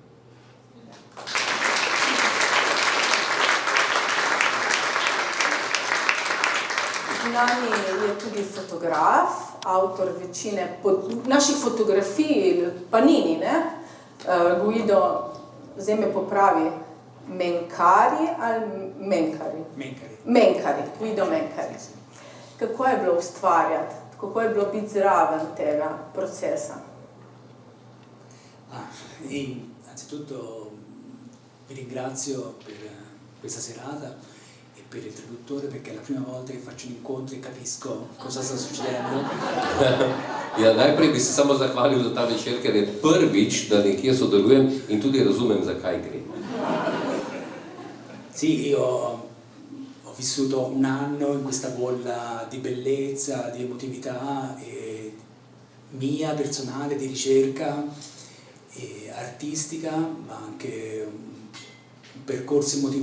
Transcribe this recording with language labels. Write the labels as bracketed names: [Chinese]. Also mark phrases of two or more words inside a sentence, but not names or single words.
[Slovenian] Z nami je tudi fotograf, avtor večine naših fotografij, Panini, ne? Guido, zdaj me popravi, Mencari ali Mencari? Mencari, Guido Mencari. Kako je bilo ustvarjati, kako je bilo biti zraven tega procesa? [Italian] Innanzitutto vi ringrazio per questa serata e per il traduttore perché è la prima volta che faccio un incontro e capisco cosa sta succedendo. [Slovenian] Ja, najprej bi se samo zahvalil za ta večer, ker je prvič, da nekje sodelujem in tudi razumem, zakaj gre. [Italian] Sì, io ho vissuto un anno in questa bolla di bellezza, di emotività mia, personale, di ricerca artistica, ma anche un percorso emotivo